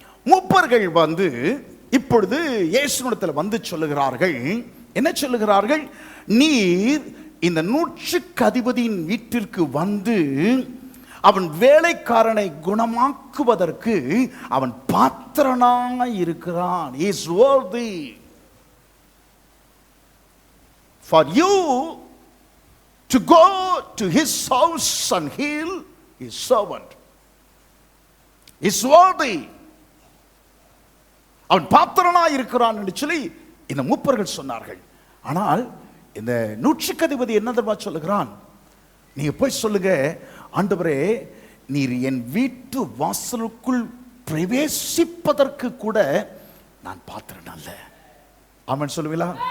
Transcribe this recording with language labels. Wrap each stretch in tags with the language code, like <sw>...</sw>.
<ta>மூப்பர்கள் வந்து இப்பொழுது இயேசுவிடத்தில் வந்து சொல்லுகிறார்கள். என்ன சொல்லுகிறார்கள்? நீர் இந்த 100க்கு அதிபதியின் வீட்டிற்கு வந்து அவன் வேலைக்காரனை குணமாக்குவதற்கு அவன் பாத்திரனாய் இருக்கிறான்.</ta> <en>He is worthy for you to go to his house and heal his servant. He is worthy.</en> <ta>அவன் பாத்திரனாய் இருக்கிறான் என்று சொல்லி இந்த மூப்பர்கள் சொன்னார்கள். ஆனால் இந்த 100க்கு அதிபதி என்ன தெரியுமா சொல்லுகிறான்? நீங்க போய் சொல்லுங்க, ஆண்டவரே நீர் என் வீட்டு வாசலுக்குள் பிரவேசிப்பதற்கு கூட நான் பாத்திரன் அல்ல. ஆமென் சொல்லுவீங்களா?</ta>